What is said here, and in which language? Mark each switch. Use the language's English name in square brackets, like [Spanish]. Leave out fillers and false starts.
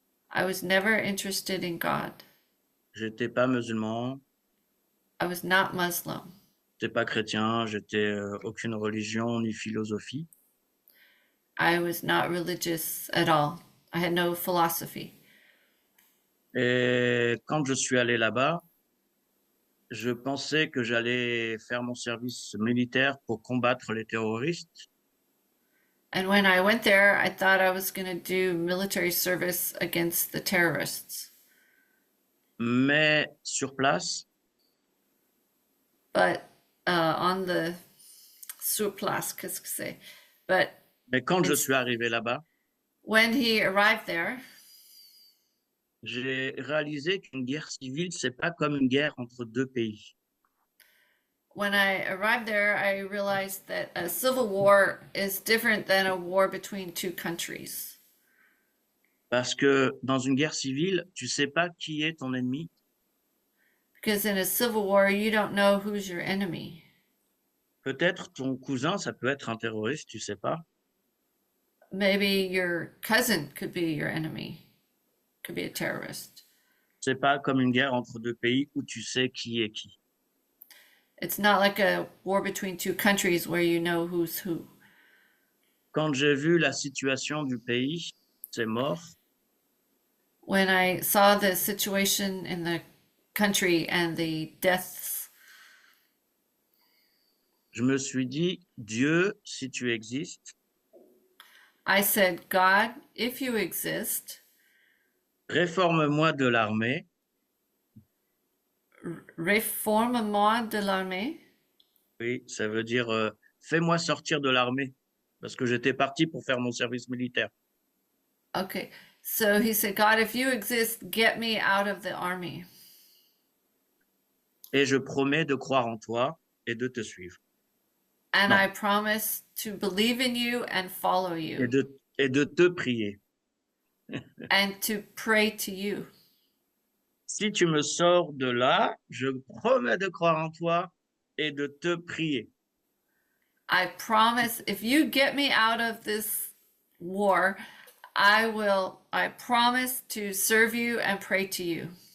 [English] I was never interested in God. [French] J'étais pas musulman, [English] I was not Muslim. [French] j'étais pas chrétien, j'étais aucune religion ni philosophie. [English] I was not religious at all. I had no philosophy. [French] Et quand je suis allé là-bas, je pensais que j'allais faire mon service militaire pour combattre les terroristes. [English] And when I went there, I thought I was going to do military service against the terrorists. [French] Mais sur place, [English] But on the [French] sur place, qu'est-ce que c'est? [English] But [French] mais quand je [English] Yes. [French] suis arrivé là-bas, [English] when he arrived there, [French] j'ai réalisé qu'une guerre civile, c'est pas comme une guerre entre deux pays. [English] when I arrived there, I realized that a civil war is different than a war between two countries. [French] Parce que dans une guerre civile, tu sais pas qui est ton ennemi. [English] Because in a civil war, you don't know who's your enemy. [French] Peut-être ton cousin, ça peut être un terroriste, tu sais pas. [English] Maybe your cousin could be your enemy, could be a terrorist. [French] C'est pas comme une guerre entre deux pays où tu sais qui est qui. [English] It's not like a war between two countries where you know who's who. [French] Quand j'ai vu la situation du pays, c'est mort. [English] When I saw the situation in the country and the deaths, [French] Je me suis dit, Dieu, si tu existes, [English] I said, God, if you exist, [French] réforme-moi de l'armée réforme-moi de l'armée. Oui, ça veut dire fais-moi sortir de l'armée parce que j'étais parti pour faire mon service militaire. [English] Okay, so he said, God, if you exist, get me out of the army. [French] Et je promets de croire en toi et de te suivre [English] And No. I promise to believe in you and follow you [French] et de te prier. [English] and to pray to you. [French] Si tu me sors de là, je promets de croire en toi et de te prier. [English] I promise if you get me out of this war, I promise to serve you and pray to you.